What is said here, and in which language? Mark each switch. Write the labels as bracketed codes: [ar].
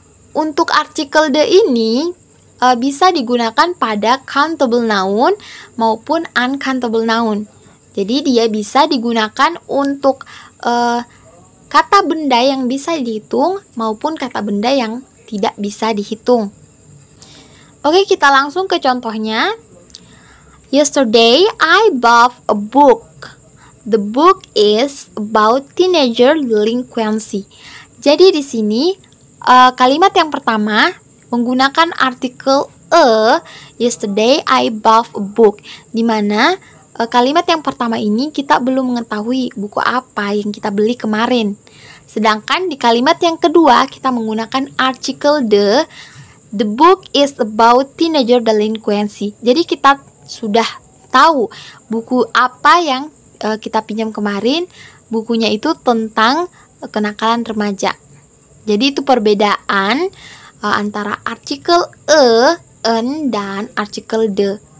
[id] Untuk artikel de ini bisa digunakan pada countable noun maupun uncountable noun. Jadi dia bisa digunakan untuk kata benda yang bisa dihitung maupun kata benda yang tidak bisa dihitung. Oke, kita langsung ke contohnya. [en] Yesterday, I bought a book. The book is about teenager delinquency. [id] Jadi di sini kalimat yang pertama menggunakan artikel a. [en] Yesterday, I bought a book. [id] Di mana kalimat yang pertama ini kita belum mengetahui buku apa yang kita beli kemarin. Sedangkan di kalimat yang kedua kita menggunakan artikel the. [en] The book is about teenager delinquency. [id] Jadi kita sudah tahu buku apa yang kita pinjam kemarin. Bukunya itu tentang kenakalan remaja. Jadi itu perbedaan antara artikel an, dan artikel the.